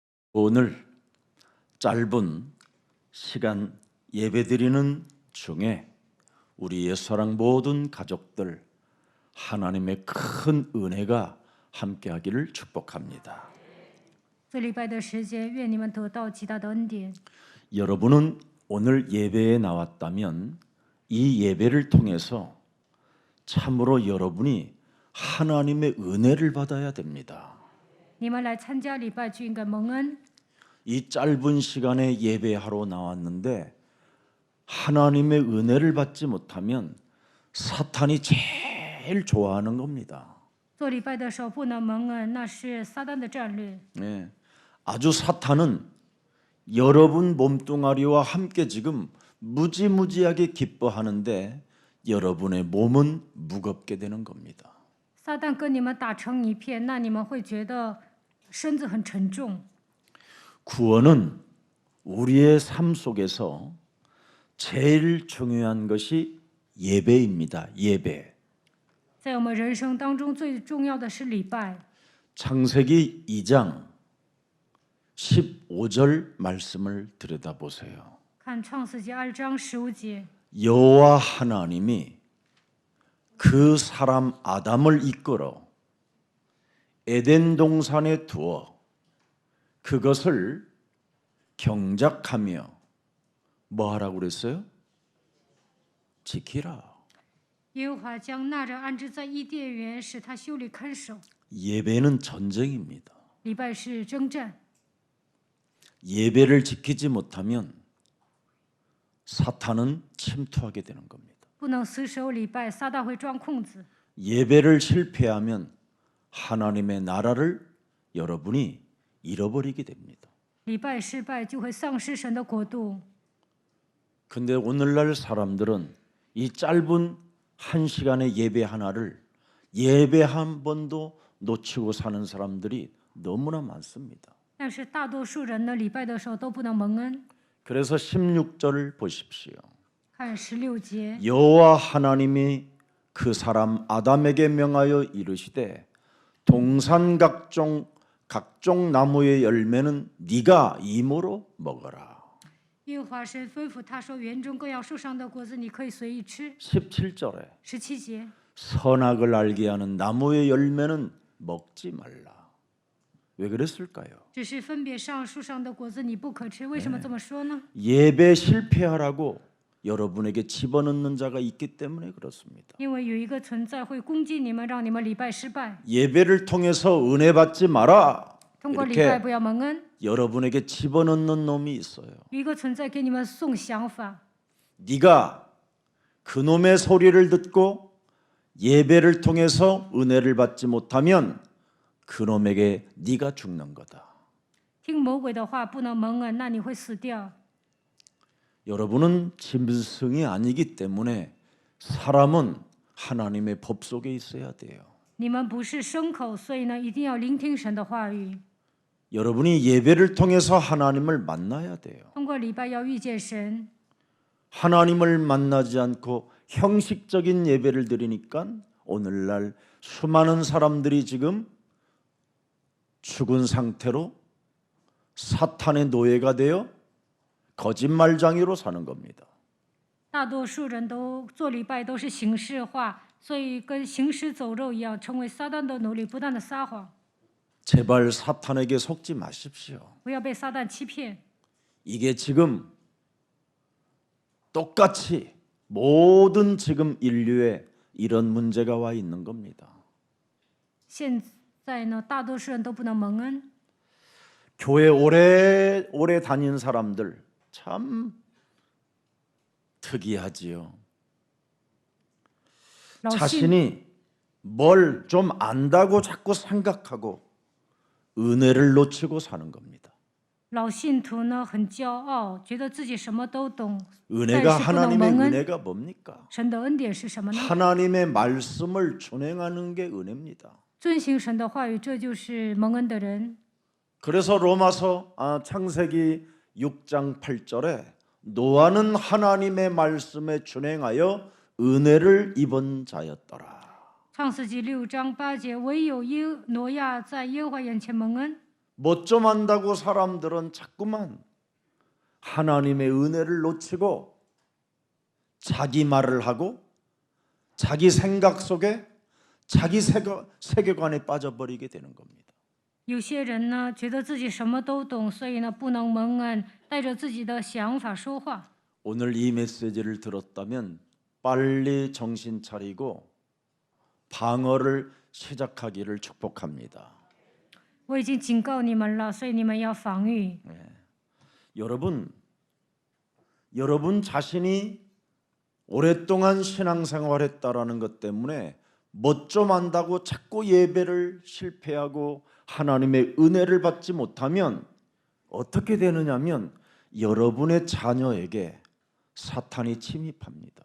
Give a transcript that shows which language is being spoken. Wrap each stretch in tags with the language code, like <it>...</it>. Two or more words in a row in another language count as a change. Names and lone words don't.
<ko>오늘 짧은 시간 예배드리는 중에 우리 옛사랑 모든 가족들 하나님의 큰 은혜가 함께하기를 축복합니다.</ko> <zh>这礼拜的时间，愿你们得到极大的恩典。</zh> <ko>여러분은 오늘 예배에 나왔다면 이 예배를 통해서 참으로 여러분이 하나님의 은혜를 받아야 됩니다.</ko> <zh>你们来参加礼拜就应该蒙恩。</zh> <ko>이 짧은 시간에 예배하러 나왔는데 하나님의 은혜를 받지 못하면 사탄이 제일 좋아하는 겁니다.</ko> <zh>做礼拜的时候不能蒙恩，那是撒旦的战略。</zh> <ko>네, 아주 사탄은 여러분 몸뚱아리와 함께 지금 무지무지하게 기뻐하는데 여러분의 몸은 무겁게 되는 겁니다.</ko> <zh>撒旦跟你们打成一片，那你们会觉得身子很沉重。</zh> <ko>구원은 우리의 삶 속에서 제일 중요한 것이 예배입니다. 예배.</ko> <zh>在我们人生当中，最重要的是礼拜。</zh> <ko>창세기 2장 15절 말씀을 들여다보세요.</ko> <zh>看创世纪2章15节，</zh> <ko>여호와 하나님이 그 사람 아담을 이끌어 에덴 동산에 두어 그것을 경작하며 뭐 하라고 그랬어요? 지키라.</ko> <zh>耶和华将那人安置在伊甸园，使他修理看守。</zh> <ko>예배는 전쟁입니다.</ko> <zh>礼拜是征战，</zh> <ko>예배를 지키지 못하면 사탄은 침투하게 되는 겁니다.</ko> <zh>不能死守礼拜，撒旦会钻空子。</zh> <ko>예배를 실패하면 하나님의 나라를 여러분이 잃어버리게 됩니다.</ko> <zh>礼拜失败就会丧失神的国度。</zh> <ko>근데 오늘날 사람들은 이 짧은 한 시간의 예배 하나를 예배 한 번도 놓치고 사는 사람들이 너무나 많습니다.</ko> <zh>但是大多数人呢，礼拜的时候都不能蒙恩。</zh> <ko>그래서 16절을 보십시오.</ko> <zh>看16节，</zh> <ko>여호와 하나님이 그 사람 아담에게 명하여 이르시되 동산 각종 나무의 열매는 네가 임으로 먹어라.</ko> <zh>耶和华神吩咐他说：“园中各样树上的果子，你可以随意吃。</zh> <ko>17절에</ko> <zh>17节，</zh> <ko>선악을 알게 하는 나무의 열매는 먹지 말라. 왜 그랬을까요?</ko> <zh>只是分别上树上的果子你不可吃。为什么这么说呢？</zh> <ko>예배 실패하라고 여러분에게 집어넣는 자가 있기 때문에 그렇습니다.</ko> <zh>因为有一个存在会攻击你们，让你们礼拜失败。</zh> <ko>예배를 통해서 은혜 받지 마라.</ko> <zh>通过礼拜</zh> <ko>이렇게</ko> <zh>不要蒙恩。</zh> <ko>여러분에게 집어넣는 놈이 있어요.</ko> <zh>有一个存在给你们送想法，</zh> <ko>네가 그놈의 소리를 듣고 예배를 통해서 은혜를 받지 못하면 그놈에게 네가 죽는 거다.</ko> <zh>听魔鬼的话不能蒙恩，那你会死掉。</zh> <ko>여러분은 짐승이 아니기 때문에 사람은 하나님의 법 속에 있어야 돼요.</ko> <zh>你们不是牲口，所以呢，一定要聆听神的话语。</zh> <ko>여러분이 예배를 통해서 하나님을 만나야 돼요.</ko> <zh>通过礼拜要遇见神。</zh> <ko>하나님을 만나지 않고 형식적인 예배를 드리니까 오늘날 수많은 사람들이 지금 죽은 상태로 사탄의 노예가 되어 거짓말장이로 사는 겁니다.</ko> <zh>大多数人都做礼拜都是形式化，所以跟行尸走肉一样，成为撒旦的奴隶，不断的撒谎。</zh> <ko>제발 사탄에게 속지 마십시오.</ko> <zh>不要被撒旦欺骗。</zh> <ko>이게 지금 똑같이 모든 지금 인류에 이런 문제가 와 있는 겁니다.</ko> <zh>现在呢，大多数人都不能蒙恩。</zh> <ko>교회 오래 다닌 사람들 참 특이하지요.</ko> <zh>老信</zh> <ko>자신이 뭘 좀 안다고 자꾸 생각하고 은혜를 놓치고 사는 겁니다.</ko> <zh>老信徒呢很骄傲，觉得自己什么都懂，</zh> <ko>은혜가</ko> <zh>但是不能</zh> <ko>하나님의</ko> <zh>蒙恩。</zh> <ko>은혜가 뭡니까?</ko> <zh>神的恩典是什么呢？</zh> <ko>하나님의 말씀을 준행하는 게 은혜입니다.</ko> <zh>遵行神的话语，这就是蒙恩的人。</zh> <ko>그래서 로마서 창세기 6장 8절에 노아는 하나님의 말씀에 준행하여 은혜를 입은 자였더라.</ko> <zh>创世纪6章8节，唯有挪亚在耶和华眼前蒙恩。</zh> <ko>뭐 좀 안다고 사람들은 자꾸만 하나님의 은혜를 놓치고 자기 말을 하고 자기 생각 속에 자기 세계관에 빠져버리게 되는 겁니다.</ko> <zh>有些人呢，觉得自己什么都懂，所以呢，不能蒙恩，带着自己的想法说话。</zh> <ko>오늘 이 메시지를 들었다면 빨리 정신 차리고 방어를 시작하기를 축복합니다.</ko> <zh>我已经警告你们了，所以你们要防御。</zh> <ko>여러분 자신이 오랫동안 신앙생활했다라는 것 때문에 뭐 좀 안다고 자꾸 예배를 실패하고 하나님의 은혜를 받지 못하면 어떻게 되느냐면 여러분의 자녀에게 사탄이 침입합니다.</ko>